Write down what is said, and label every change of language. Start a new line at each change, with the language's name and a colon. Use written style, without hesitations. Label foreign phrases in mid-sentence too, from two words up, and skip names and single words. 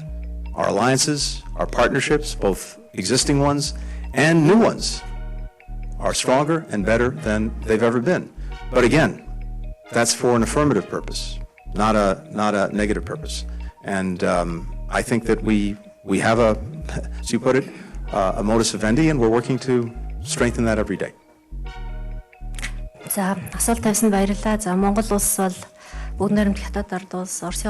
English: Our alliances, our partnerships, both existing ones and new ones, are stronger and better than they've ever been. But again, that's for an affirmative purpose, not a negative purpose. And I think that we have a, as you put it, a modus vivendi, and we're working to strengthen that every day.
Mongolian: За, асуулт тавьсанд баярлалаа. За, Монгол улс бол бүгд найрамд хятад ард улс, Оросын